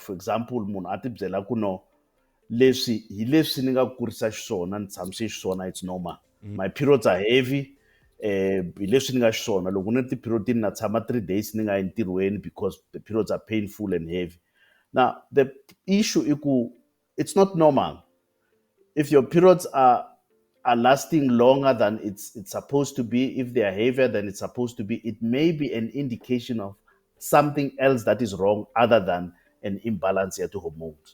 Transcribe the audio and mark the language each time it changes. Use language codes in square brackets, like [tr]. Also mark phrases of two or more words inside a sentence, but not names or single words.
[en] For example, [ts] munhu a ti byela ku no leswi hi leswi ni nga kurisa xiswona ni tshamise xiswona, [en] it's normal. My periods are heavy. [ts] Hi leswi ni nga xiswona loko ni ri ti-period na tshama [en] 3 days [ts] ni nga yi ntirhweni [en] because the periods are painful and heavy. Now the issue is it's not normal. If your periods are lasting longer than it's supposed to be, if they are heavier than it's supposed to be, it may be an indication of something else that is wrong other than an imbalance at hormones.